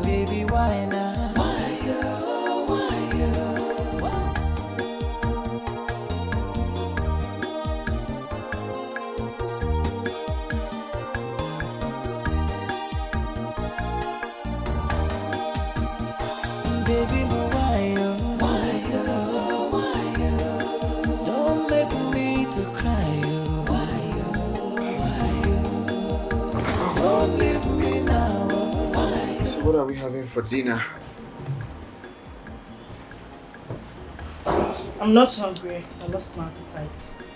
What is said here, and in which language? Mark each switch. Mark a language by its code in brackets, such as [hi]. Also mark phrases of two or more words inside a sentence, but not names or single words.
[en] Baby, why now? Why you? Baby, why you? Don't make me to cry. Don't leave me now. So what are we having for dinner? I'm not hungry. I lost my appetite.